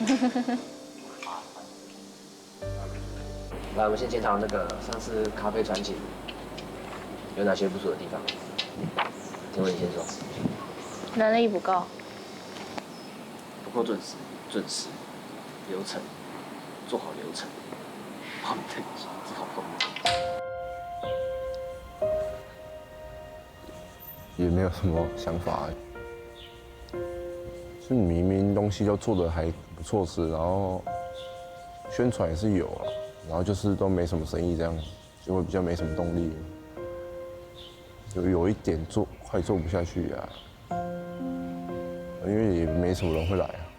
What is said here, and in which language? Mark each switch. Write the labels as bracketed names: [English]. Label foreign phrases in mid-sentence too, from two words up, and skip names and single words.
[Chinese] 來，我們先檢討那個上次咖啡傳情有哪些不足的地方？請問你先說。人力不夠。不夠準時，流程做好流程，好等級做好功能。也沒有什麼想法。是明明东西都做得还不错吃，然后宣传也是有啊，然后就是都没什么生意这样，就会比较没什么动力，就有一点快做不下去啊，因为也没什么人会来啊。